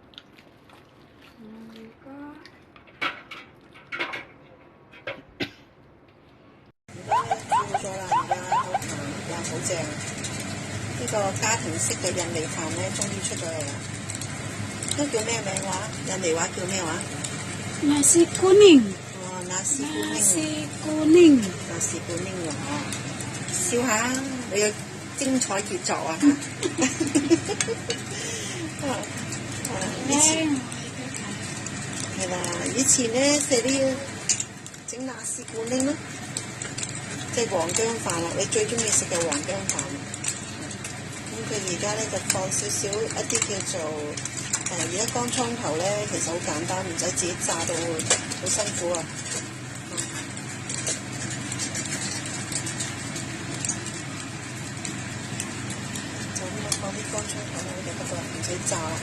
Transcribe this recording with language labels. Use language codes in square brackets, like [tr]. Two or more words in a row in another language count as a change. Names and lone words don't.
[yue] 好正！呢個家庭式嘅印尼飯咧，終於出咗嚟啦！都叫咩名話？印尼話叫咩話？ [id] Nasi kuning。哦，nasi kuning。 Nasi kuning。 nasi kuning [yue] 喎，笑下你嘅精彩傑作啊！以前係啦，以前咧食啲整 [id] nasi kuning [yue] 咯，即係黃薑飯啦。你最中意食嘅黃薑飯。咁佢而家咧就放少少一啲叫做而家乾葱頭咧，其實好簡單，唔使自己炸到好辛苦啊！就咁樣放啲乾葱頭落去就得啦，唔使炸啦。